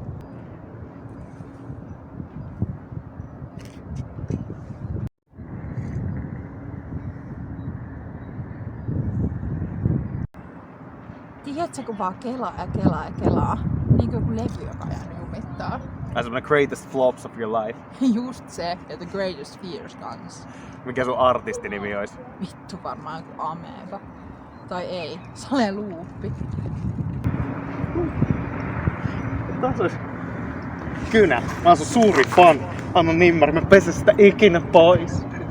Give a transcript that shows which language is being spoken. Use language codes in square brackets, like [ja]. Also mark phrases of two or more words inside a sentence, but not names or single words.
[fi] Tiedätkö, kun vaan kelaa ja kelaa ja kelaa? Niin kuin joku levy, joka ajan jumittaa. [en] As the greatest flops of your life. [fi] Just se, ja The Greatest Fears kans. Mikä sun artistinimi olisi? Vittu varmaan joku Ameba. Tai ei, Sale Luuppi. Taas olisi kynä. Mä oon sun suuri fan. Anna nimmari, mä pesen sitä ikinä pois.